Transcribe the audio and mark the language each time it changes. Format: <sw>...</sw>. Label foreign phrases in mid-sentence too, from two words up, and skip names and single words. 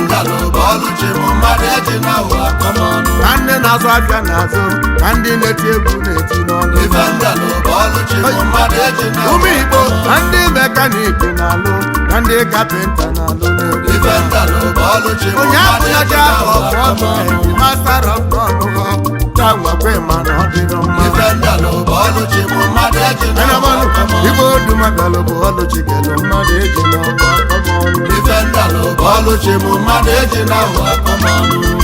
<ig>m bịalụ bụ ọlụ chi m, mmadụ eji na ụwa kọm ọnụ. Ka ndị na-azụ afịa na-azụ, ka ndị na-eti egwu na-eti n'ọnụ. Ife m bịalụ bụ ọlụ chi m, mmadụ eji na ụwa Ụmụ Igbo, kọm ọnụ. ka ndị mekaniki na-alụ, ka ndị kapịnta Ife nta na-alụ n'egwu. Ife nta na ụba ọlụ chi mụ Onye mmadụ abụla eji ji na afọ ụwa ọfọ kọma ọnụ, ọnụ.</ig> <en>master of none,</en> <ig>ka nwekwe ma na ọ dịrọ mma. Ife nta na ụba ọlụ chi mụ mmadụ eji na Ana ụwa m anụ, kọma ọnụ. ife odu mmadụ bụ ọlụ chi kelu mmadụ eji na ụwa kọma ọnụ. Ife nta na ụba ọlụ chi mụ mmadụ eji na ụwa kọma ọnụ.</ig>